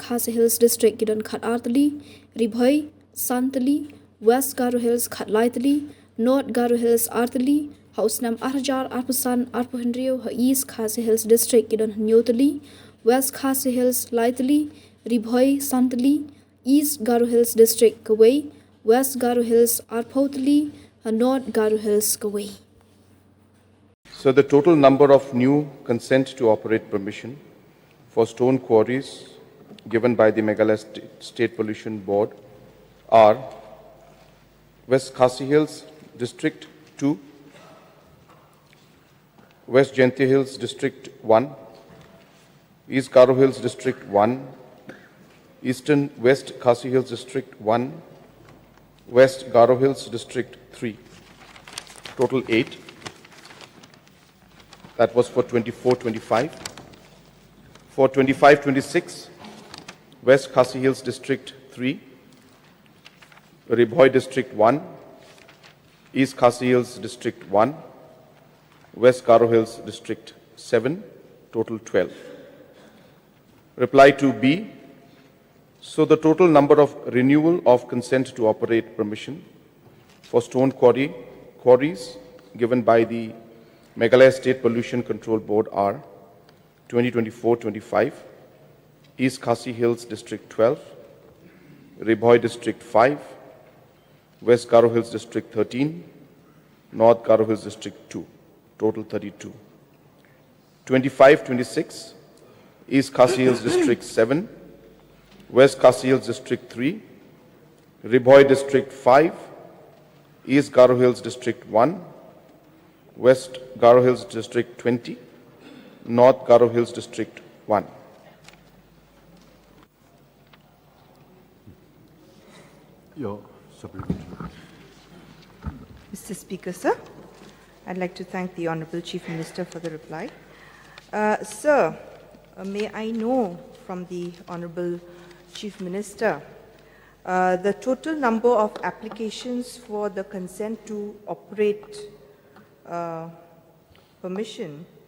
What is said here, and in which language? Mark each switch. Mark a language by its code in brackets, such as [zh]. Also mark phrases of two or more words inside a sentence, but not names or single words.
[kha] Khasi Hills District kidon khat artli, Ribhoi Santali, West Garo Hills khat lightly, North Garo Hills artli, ha usnam arhajar arpusan arpuhendrio ha East Khasi Hills District kidon nyotli, West Khasi Hills lightly, Ribhoi Santali, East Garo Hills District Kawai, West Garo Hills arpotli, ha North Garo Hills Kawai. [en] So the total number of new consent to operate permission for stone quarries given by the Meghalaya State Pollution Board are West Khasi Hills District 2, West Jingkylli Hills District 1, East Garo Hills District 1, Eastern West Khasi Hills District 1, West Garo Hills District 3. Total 8. That was for 24-25. For 25-26, West Khasi Hills District 3, Ribhoi District 1, East Khasi Hills District 1, West Garo Hills District 7, total 12. Reply to B. So the total number of renewal of consent to operate permission for stone quarries given by the Meghalaya State Pollution Control Board are 2024-25, East Khasi Hills District 12, Ribhoi District 5, West Garo Hills District 13, North Garo Hills District 2, total 32. 25-26, East Khasi Hills District 7, West Khasi Hills District 3, Ribhoi District 5, East Garo Hills District 1, West Garo Hills District 20, North Garo Hills District 1. Mr. Speaker, sir, I'd like to thank the Honourable Chief Minister for the reply. Sir, may I know from the Honourable Chief Minister the total number of applications for the consent to operate permission